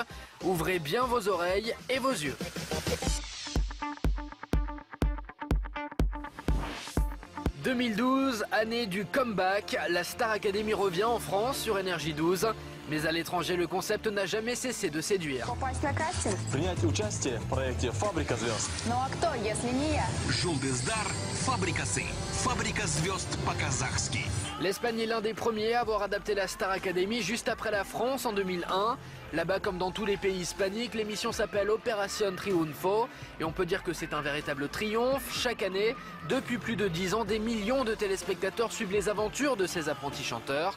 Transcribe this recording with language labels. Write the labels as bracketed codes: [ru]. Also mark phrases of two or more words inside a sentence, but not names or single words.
[fr] Ouvrez bien vos oreilles et vos yeux. « 2012, année du comeback, la Star Academy revient en France sur Énergie 12. Mais à l'étranger, le concept n'a jamais cessé de séduire. [ru] Принять участие в проекте «Фабрика звезд». Ну а кто, если не я? [kk] Жулдыздар, Фабрикасы. [ru] Фабрика звезд по-казахски. [fr] L'Espagne est l'un des premiers à avoir adapté la Star Academy juste après la France en 2001. Là-bas, comme dans tous les pays hispaniques, l'émission s'appelle Opération Triunfo. Et on peut dire que c'est un véritable triomphe. Chaque année, depuis plus de 10 ans, des millions de téléspectateurs suivent les aventures de ces apprentis chanteurs.